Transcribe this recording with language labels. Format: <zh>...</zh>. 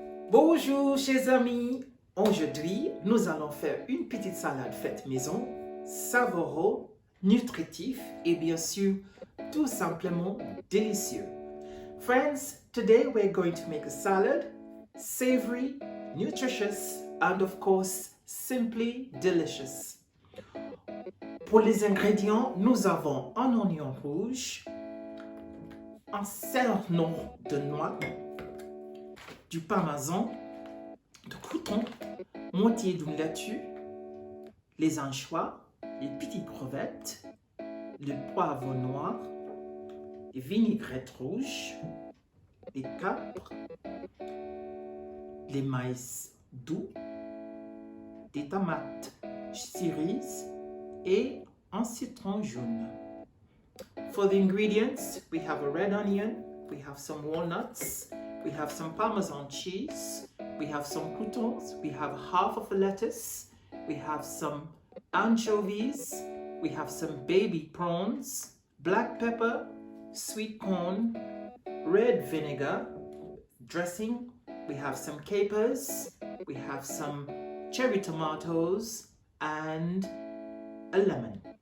<fr>Bonjour chers amis, aujourd'hui nous allons faire une petite salade faite maison, savoureuse, nutritive et bien sûr tout simplement délicieux.</fr> <en>Friends, today we're going to make a salad, savory, nutritious and of course simply delicious.</en> <fr>Pour les ingrédients, nous avons un oignon rouge, un cerneau de noix, du parmesan, de croûtons, moitié d'une laitue, les anchois, les petites crevettes, le poivre noir, les vinaigrettes rouges, les câpres, les maïs doux, des tomates cerises et un citron jaune.</fr> <en>For the ingredients, we have a red onion, we have some walnuts, we have some Parmesan cheese, we have some croûtons, we have half of a lettuce, we have some anchovies, we have some baby prawns, black pepper, sweet corn, red vinegar, dressing, we have some capers, we have some cherry tomatoes and a lemon.</en>